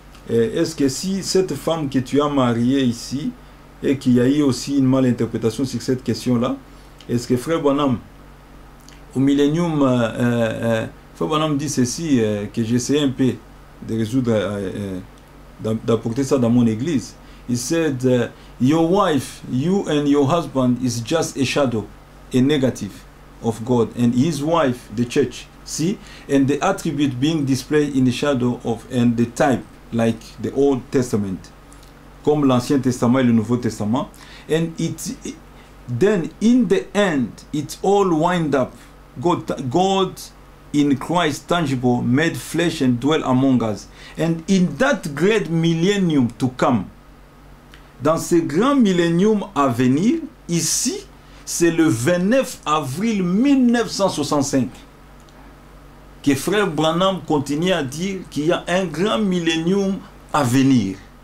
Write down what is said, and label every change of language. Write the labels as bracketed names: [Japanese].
[French] Est-ce que si cette femme que tu as mariée ici, et qu'il y a eu aussi une malinterprétation sur cette question-là, est-ce que Frère Branham, au millénium, Frère Branham dit ceci, que j'essaie un peu de résoudre, d'apporter ça dans mon église. [English] He said, your wife, you and your husband is just a shadow, a negative of God, and his wife, the church. See, and the attribute being displayed in the shadow of, and the type, like the Old Testament, comme l'Ancien Testament et le Nouveau Testament. And then in the end, it all wind up. God in Christ tangible, made flesh and dwell among us. [French] And in that great millennium to come, dans ce grand millénium à venir, ici, c'est le 29 avril 1965 que Frère Branham continue à dire qu'il y a un grand millénium à venir.